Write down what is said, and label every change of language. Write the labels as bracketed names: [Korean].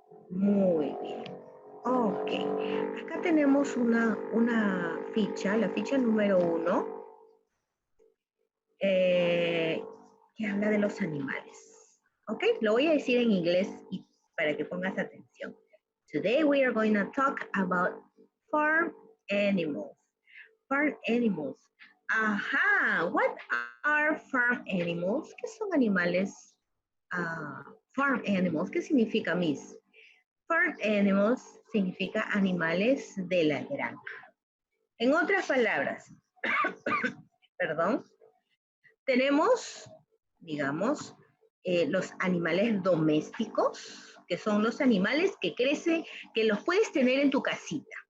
[Spanish] Muy bien. Ok, acá tenemos una ficha, la ficha número 1, que habla de los animales. Ok, lo voy a decir en inglés y para que pongas atención. [English] Today we are going to talk about farm animals. Farm animals. Ajá, what are farm animals? [Spanish] ¿Qué son animales? Farm animals, ¿qué significa, Miss? Farm animals significa animales de la granja. En otras palabras, perdón, tenemos, digamos, los animales domésticos, que son los animales que crecen, que los puedes tener en tu casita.